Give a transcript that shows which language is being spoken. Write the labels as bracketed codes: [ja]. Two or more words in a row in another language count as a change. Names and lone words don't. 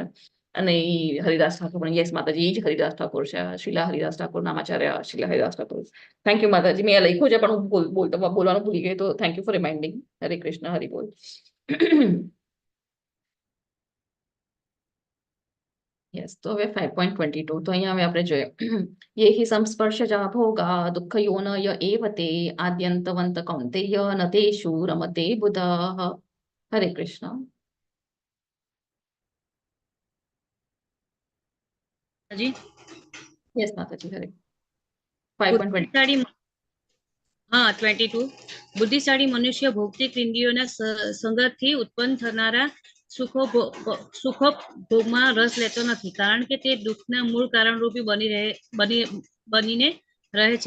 [gu] અને એ હરિદાસ ઠાકોર પણ, યસ માતાજી, એ જ હરિદાસ ઠાકોર છે, શિલા હરિદાસ ઠાકોર, નામાચાર્ય શિલા હરિદાસ ઠાકોર. [en] thank you [gu] માતાજી, મેં લખ્યું છે પણ હું બોલવાનું ભૂલી ગઈ, તો [en] thank you for reminding. [gu] હરે કૃષ્ણ, હરિ બોલ. યસ, તો હવે 5.22, તો અહીંયા હવે આપણે જોઈએ [sa] ये हि संस्पर्शजा भोगा दुःखयोनय एव ते आद्यन्तवन्त कौन्तेय न तेषु रमते बुधः. [gu] हरे कृष्ण. જી યસ માતાજી, હરે. 5.20. બુદ્ધિશાળી હા 22 બુદ્ધિશાળી મનુષ્ય ભૌતિક ઇન્દ્રિયોના સંગતથી ઉત્પન્ન થનારા સુખોપભોગમાં રસ લેતો નથી, કારણ કે તે દુઃખના મૂળ કારણરૂપી બનીને રહે છે.